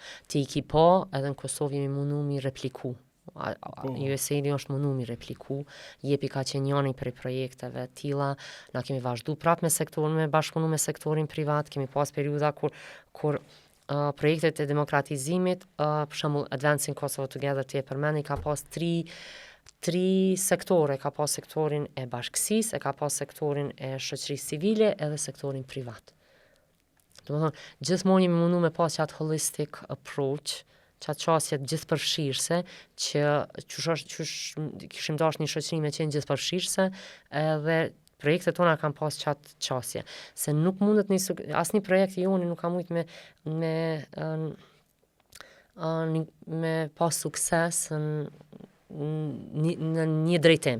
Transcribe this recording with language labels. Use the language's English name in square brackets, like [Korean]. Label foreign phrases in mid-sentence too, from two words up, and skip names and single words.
[Albanian] Ti i ki pa, edhe në Kosovë jemi mundu mi repliku. USAID është mundu mi repliku, jepi ka qenë njëni për projekteve tilla, na kemi vazhdu prap me sektorin, me bashkëpunu me sektorin privat, kemi pas periuda kur projektet e demokratizimit, për shembull Advancing Kosovo Together të e përmeni, ka pas tri sektore, ka pas sektorin e bashkësisë, ka pas sektorin e shoqërisë civile, edhe sektorin privat. Do të thonë, gjithmonë jemi mundu me pas qatë [English] holistic approach, [Albanian] qatë qasjet gjithëpërfshirëse, që kishim dash një shoqëri me qenë gjithëpërfshirëse, edhe projektet tona kanë pas qatë qasje. Se nuk mundet asnjë projekt joni nuk ka mujt me pas sukses në një drejtim.